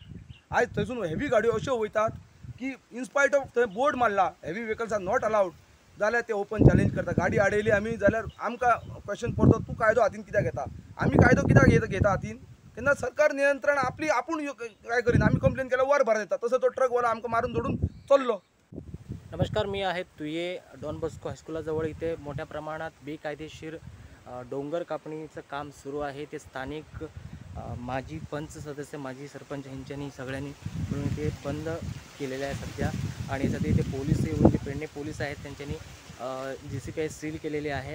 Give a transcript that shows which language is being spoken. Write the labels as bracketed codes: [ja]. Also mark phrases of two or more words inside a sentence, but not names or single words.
[kok] आयज थंयसून हेवी गाडयो अश्यो वयतात की [en] in spite of [kok] थंय बोर्ड मारला [en] heavy vehicles are not allowed, [kok] जाल्यार ते [en] open challenge [kok] करता. गाडी आडयली आमी जाल्यार आमकां क्वेश्चन पडतो तूं कायदो हातीन कित्याक घेता. आमी कायदो कित्याक घेता हातीन? तेन्ना सरकार नियंत्रण आपूण काय करीना. आमी कंप्लेन केल्यार वर भर येता. तसो तो ट्रकवाला आमकां मारून जोडून चल्लो. [mr] नमस्कार, मी आहे तुये डॉन बस्को हायस्कुलाजवळ. इथे मोठ्या प्रमाणात बेकायदेशीर डोंगर कापणीचं काम सुरू आहे. ते स्थानिक माजी पंच सदस्य, माजी सरपंच यांच्यानी सगळ्यांनी मिळून ते बंद केलेलं आहे सध्या. आणि सध्या इथे पोलीस येऊन, जे पेडणे पोलीस आहेत त्यांच्यानी JCPI सील केलेली आहे.